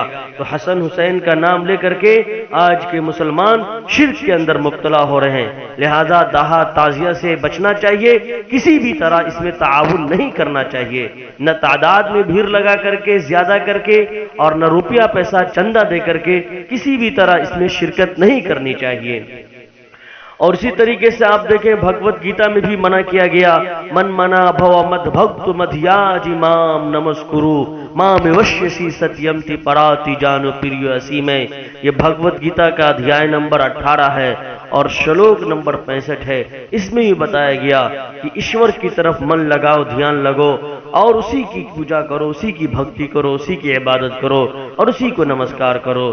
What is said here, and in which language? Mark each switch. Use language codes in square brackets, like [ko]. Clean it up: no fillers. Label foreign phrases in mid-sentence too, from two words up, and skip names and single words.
[ur] تو حسن حسین کا نام لے کر کے آج کے مسلمان شرک کے اندر مبتلا ہو رہے ہیں، لہذا داہا تعزیہ سے بچنا چاہیے، کسی بھی طرح اس میں تعاون نہیں کرنا چاہیے، نہ تعداد میں بھیڑ لگا کر کے زیادہ کر کے اور نہ روپیہ پیسہ چندہ دے کر کے، کسی بھی طرح اس میں شرکت نہیں کرنی چاہیے۔ اور اسی طریقے سے آپ دیکھیں بھگوت گیتا میں بھی منع کیا گیا، [sa] मन मना भव मद् भक्त मद्याजी माम् नमस्कुरु माम् एष्यसि सत्यंते प्रति जाने प्रियो असि मे. [ur] یہ بھگوت گیتا کا ادھیائے نمبر 18 ہے اور شلوک نمبر 65 ہے۔ اس میں یہ بتایا گیا کہ ایشور کی طرف من لگاؤ، دھیان لگو اور اسی کی پوجا کرو، اسی کی بھکتی کرو، اسی کی عبادت کرو اور اسی کو نمسکار کرو۔